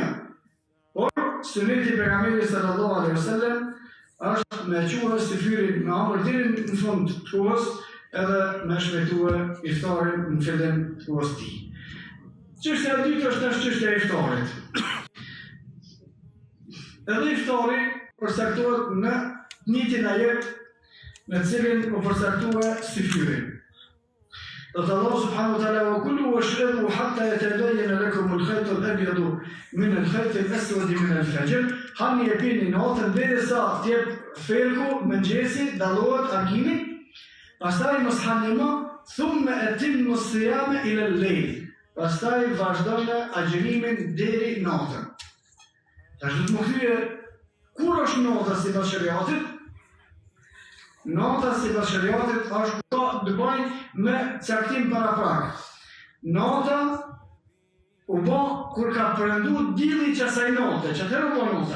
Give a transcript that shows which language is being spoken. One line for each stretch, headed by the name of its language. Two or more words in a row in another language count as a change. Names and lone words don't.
Albanian: Por suneti i pejgamberit
Arabic: صلى الله عليه وسلم
Albanian: është me quajtur syfyrin me amër deri në fund të kohës, edhe me shpejtuar iftarin në fillim të kohës tij. Çështja e dytë është çështja e iftarit. Edhe iftari përcaktohet në njëjtin ajet në cilin u përcaktue syfyri.
Arabic: Dhe الله سبحانه وتعالى وكلوا واشربوا حتى يتبين لكم الخيط الأبيض من الخيط الأسود من الفجر.
Albanian: Hani e pini natën derisa të jep felku mëngjesi dallohet argimi. Pastaj mos hani më,
Arabic: ثم أتموا الصيام إلى الليل.
Albanian: Pastaj vazhdoni agjërimin deri natën. Tash do të më thyje kur është nota sipas shariatit? Nota sipas shariatit është të bëjnë me caktim paraprak. Nota u bë kur ka përëndu dili qasaj note, që atëherë u bë nota.